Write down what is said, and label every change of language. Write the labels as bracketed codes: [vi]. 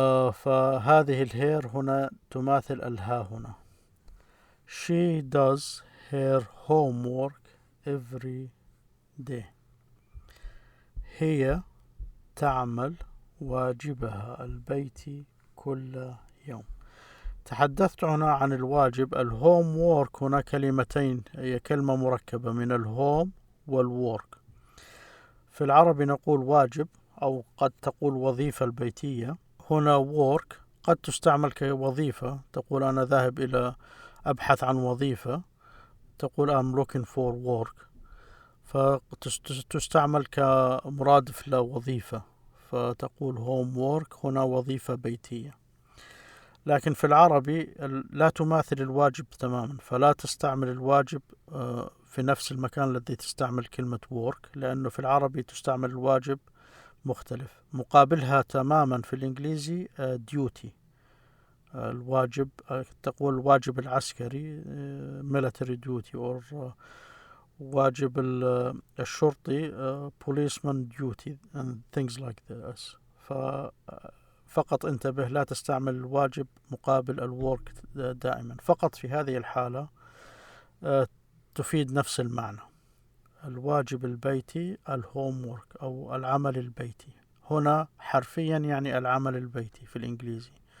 [ar] فهذه الهير هنا تماثل الها هنا. [en] She does her homework every day. [ar] هي تعمل واجبها البيتي كل يوم. تحدثت هنا عن الواجب. الهوم وورك هنا كلمتين، هي كلمة مركبة من الهوم والورك. في العربي نقول واجب أو قد تقول وظيفة البيتية. هنا وورك قد تستعمل كوظيفة، تقول أنا ذاهب إلى أبحث عن وظيفة، تقول [en] I'm looking for work، [ar] فتستعمل كمرادف لوظيفة، فتقول home work هنا وظيفة بيتية. لكن في العربي لا تماثل الواجب تماما، فلا تستعمل الواجب في نفس المكان الذي تستعمل كلمة work، لأنه في العربي تستعمل الواجب مختلف. مقابلها تماما في الإنجليزي duty. الواجب تقول الواجب العسكري [en] military duty، [ar] أو واجب الشرطي [en] policeman duty and things like this. [ar] فقط انتبه لا تستعمل الواجب مقابل الورك دائما. فقط في هذه الحالة تفيد نفس المعنى. الواجب البيتي الهوم وورك أو العمل البيتي. هنا حرفيا يعني العمل البيتي في الإنجليزي.